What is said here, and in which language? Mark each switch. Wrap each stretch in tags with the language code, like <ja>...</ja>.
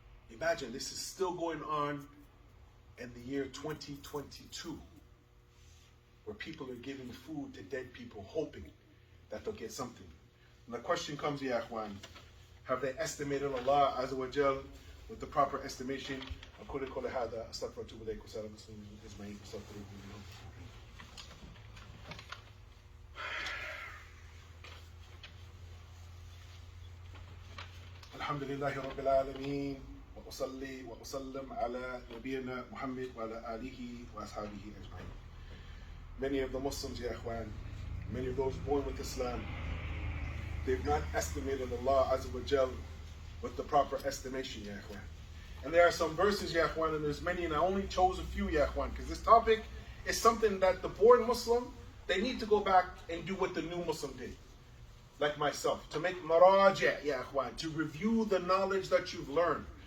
<en>Imagine this is still going on in the year 2022, where people are giving food to dead people, hoping that they'll get something. And the question comes, Ya Ikhwan, have they estimated Allah Azza wa Jal with the proper estimation?</en> <ar>أقول قولي هذا أستغفر وأتوب إليك وسائر المسلمين أجمعين واستغفروه منهم. الحمد لله رب العالمين وأصلي وأسلم على نبينا محمد وعلى آله وأصحابه أجمعين.</ar> <en>Many of the Muslims, Ya Ikhwan, many of those born with Islam, they've not estimated Allah Azza wa Jal with the proper estimation, Ya Ikhwan. And there are some verses, Ya Ikhwan, and there's many, and I only chose a few, Ya Ikhwan, because this topic is something that the born Muslim, they need to go back and do what the new Muslim did, like myself, to make maraja', Ya Ikhwan, to review the knowledge that you've learned.</en>